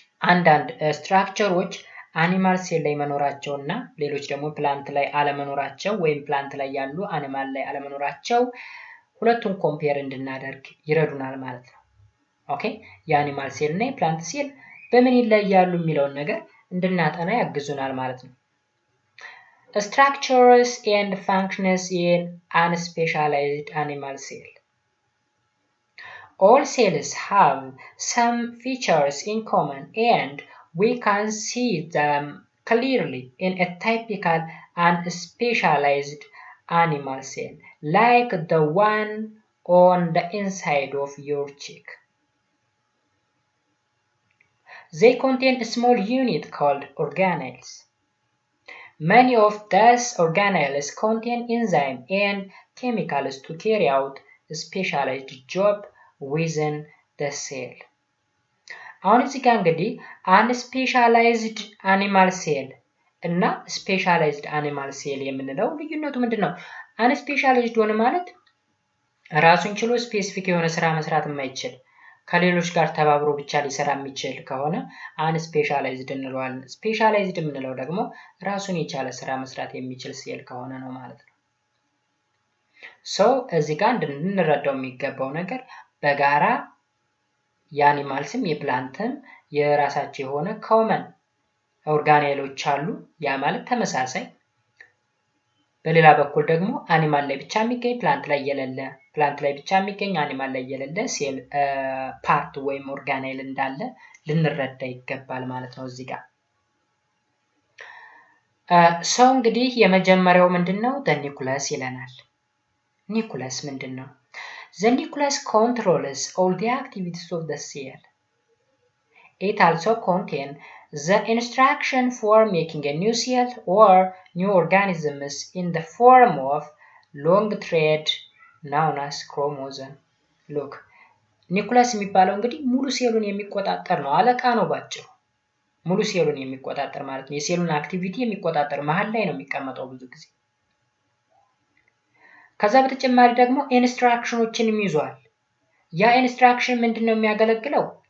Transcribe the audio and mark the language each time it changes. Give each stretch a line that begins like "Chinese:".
Amharic: አንዳንድ ስትራክቸሮች አኒማል ሴል ላይ መኖራቸው እና ሌሎች ደግሞ ፕላንት ላይ አለመኖራቸው ወይም ፕላንት ላይ ያሉ አኒማል ላይ አለመኖራቸው ሁለቱን ኮምፔር እንድናደርግ ይረዱናል ማለት ነው። ኦኬ፣ የአኒማል ሴል እና የፕላንት ሴል በምን ይለያሉ የሚለውን ነገር እንድናጠና ያግዙናል ማለት ነው።
English: Structures and functions in unspecialized animal cell. All cells have some features in common and we can see them clearly in a typical unspecialized animal cell, like the one on the inside of your cheek. They contain a small unit called organelles. Many of these organelles contain enzymes and chemicals to carry out a specialized job within the cell.
Amharic: አሁን እዚህ ጋር እንግዲህ unspecialized animal cell እና specialized animal cell የምንለው ልዩነቱ ምንድነው? unspecialized ሆነ ማለት ራሱን ችሎ ስፔሲፊክ የሆነ ስራ መስራት የማይችል ከሌሎች ጋር ተባብሮ ብቻ ሊሰራ የሚችል ከሆነ unspecialized እንለዋለን። ስፔሻላይዝድ የምንለው ደግሞ ራሱን የቻለ ስራ መስራት የሚችል ሴል ከሆነ ነው ማለት ነው። እዚህ ጋር እንድንረዳው የሚገባው ነገር በጋራ የአኒማልስም የፕላንትም የራሳቸው የሆነ ኮመን ኦርጋኔሎች አሉ። ያ ማለት ተመሳሳይ። በሌላ በኩል ደግሞ አኒማል ላይ ብቻ የሚገኝ ፕላንት ላይ የሌለ፣ ፕላንት ላይ ብቻ የሚገኝ አኒማል ላይ የሌለ ሴል ፓርት ወይም ኦርጋኔል እንዳለ ልንረዳ ይገባል ማለት ነው። እዚህ ጋር እንግዲህ የመጀመሪያው ምንድነው? ኒኩለስ ይለናል። ኒኩለስ ምንድነው?
English: The nucleus controls all the activities of the cell. It also contains the instruction for making a new cell or new organisms in the form of long thread known as chromosome.
Amharic: Look, ኒኩለስ የሚባለው እንግዲህ ሙሉ ሴሉን የሚቆጣጠር ነው። አለቃ ነው ባጭሩ። ሙሉ ሴሉን የሚቆጣጠር ማለት ነው። የሴሉን አክቲቪቲ የሚቆጣጠር መሀል ላይ ነው የሚቀመጠው ብዙ ጊዜ። ከዛ በተጨማሪ ደግሞ ኢንስትራክሽኖችንም ይዟል። ያ ኢንስትራክሽን ምንድነው የሚያገለግለው?